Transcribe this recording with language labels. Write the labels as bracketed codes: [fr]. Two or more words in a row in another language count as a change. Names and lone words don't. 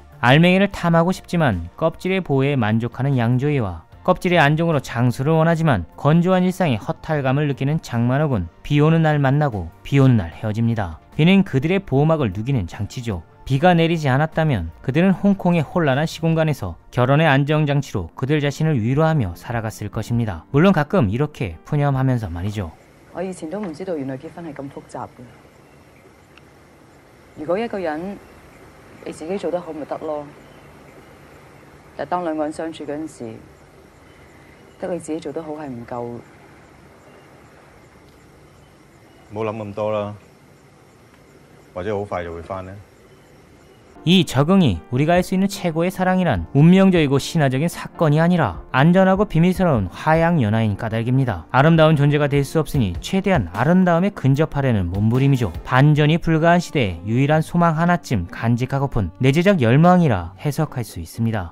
[ko] 알맹이를 탐하고 싶지만 껍질의 보호에 만족하는 양조위와 껍질의 안정으로 장수를 원하지만 건조한 일상의 허탈감을 느끼는 장만옥은 비 오는 날 만나고 비 오는 날 헤어집니다. 비는 그들의 보호막을 누기는 장치죠. 비가 내리지 않았다면 그들은 홍콩의 혼란한 시공간에서 결혼의 안정장치로 그들 자신을 위로하며 살아갔을 것입니다. 물론 가끔 이렇게 푸념하면서 말이죠. [yue] 我以前都唔知道原來結婚係咁複雜嘅。如果一個人你自己做得好咪得咯，但係當兩個人相處嗰陣時，得你自己做得好係唔夠。唔好諗咁多啦，或者好快就會返呢。 [ko] 이 적응이 우리가 할 수 있는 최고의 사랑이란 운명적이고 신화적인 사건이 아니라 안전하고 비밀스러운 화양연화인 까닭입니다. 아름다운 존재가 될 수 없으니 최대한 아름다움에 근접하려는 몸부림이죠. 반전이 불가한 시대에 유일한 소망 하나쯤 간직하고픈 내재적 열망이라 해석할 수 있습니다.